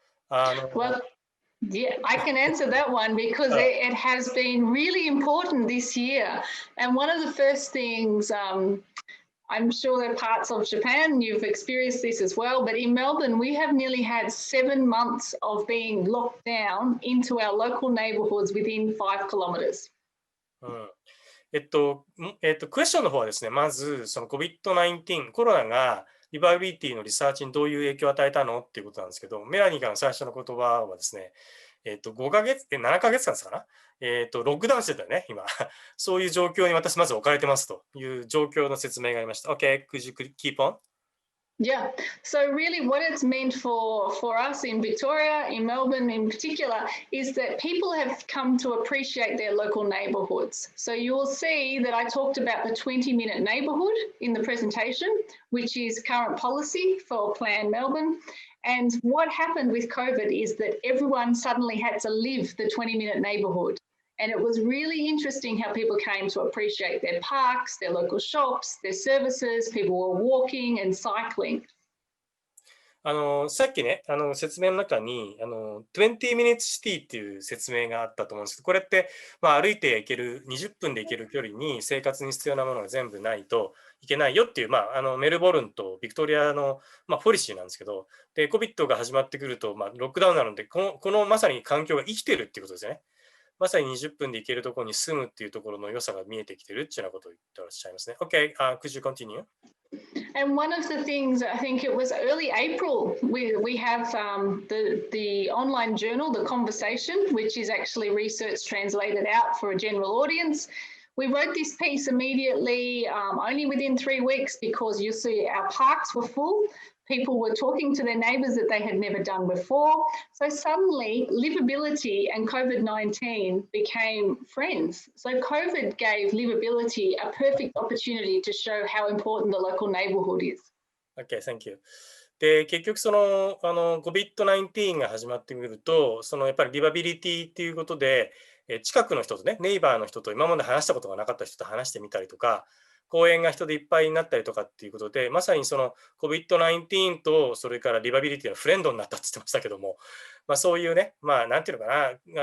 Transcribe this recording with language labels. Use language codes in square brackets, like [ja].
[en] Well, yeah, I can answer that one because it has been really important this year. And one of the first things, I'm sure there are parts of Japan, you've experienced this as well, but in Melbourne, we have nearly had 7 months of being locked down into our local neighbourhoods within 5 kilometres. [ja] クエスチョンの方はですね、まず、その COVID-19、コロナがリバビリティのリサーチにどういう影響を与えたのっていうことなんですけど、メラニーからの最初の言葉はですね、5ヶ月、7ヶ月間ですかな、ロックダウンしてたよね、今。そういう状況に私まず置かれてますという状況の説明がありました。 [en] OK, could you keep on? Yeah, so really what it's meant for us in Victoria, in Melbourne in particular, is that people have come to appreciate their local neighbourhoods. So you will see that I talked about the 20-minute neighbourhood in the presentation, which is current policy for Plan Melbourne. And what happened with COVID is that everyone suddenly had to live the 20-minute neighbourhood. And it was really interesting how people came to appreciate their parks, their local shops, their services, people were walking and cycling. [ja] さっきね、説明の中に20 minutes city っていう説明があったと思うんですけど、これって、歩いて行ける、20分で行ける距離に生活に必要なものが全部ないといけないよっていう、メルボルンとビクトリアの、ポリシーなんですけど、で、COVID が始まってくると、ロックダウンなので、このまさに環境が生きてるっていうことですよね。まさに20分で行けるところに住むっていうところの良さが見えてきてるっていうようなことを言ってらっしゃいますね。 [en] Okay, could you continue? And one of the things, I think it was early April, we have the online journal, The Conversation, which is actually research translated out for a general audience. We wrote this piece immediately, only within 3 weeks, because you see our parks were full. People were talking to their neighbours that they had never done before. So suddenly, livability and COVID-19 became friends. So COVID gave livability a perfect opportunity to show how important the local neighbourhood is. Okay, thank you. [ja] で、結局その、COVID-19 が始まってくると、そのやっぱりリバビリティっていうことで、近くの人とね、ネイバーの人と今まで話したことがなかった人と話してみたりとか、公園が人でいっぱいになったりとかっていうことで、まさにその COVID-19 とそれからリバビリティのフレンドになったって言ってましたけども、そういうね、なんていうのかな、